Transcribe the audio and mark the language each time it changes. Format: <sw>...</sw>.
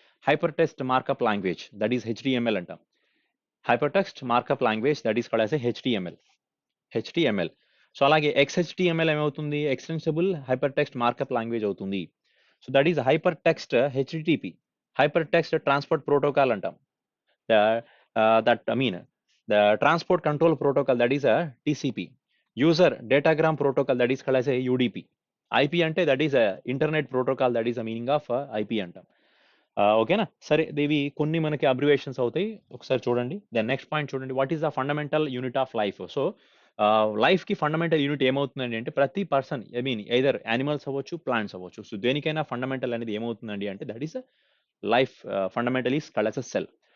<en>Hyper text markup language that is HTML అంటాం. Hyper text markup language that is called as a HTML. HTML.</en> <te>So అలాగే ఎక్స్‌హెచ్‌టీఎంఎల్ ఏమవుతుంది? Extensible hyper text markup language అవుతుంది.</te> <en>So that is hyper text HTTP. Hyper text transport protocol అంటాం. the that I mean the transport control protocol that is a TCP. User datagram protocol that is called as a UDP. IP అంటే that is a internet protocol that is the meaning of IP అంటాం.</en> <te>ఓకేనా. సరే ఇవి కొన్ని మనకి abbreviations అవుతాయి. ఒకసారి చూడండి. దెన్ నెక్స్ట్ పాయింట్ చూడండి.</te> <en>What is the fundamental unit of life?</en> <te>So లైఫ్‌కి ఫండమెంటల్ యూనిట్ ఏమవుతుందండి అంటే ప్రతి person I mean either animals అవ్వచ్చు, ప్లాంట్స్ అవ్వచ్చు. సో దేనికైనా ఫండమెంటల్ అనేది ఏమవుతుందండి అంటే</te> <en>That is life fundamental is called as a cell.</en>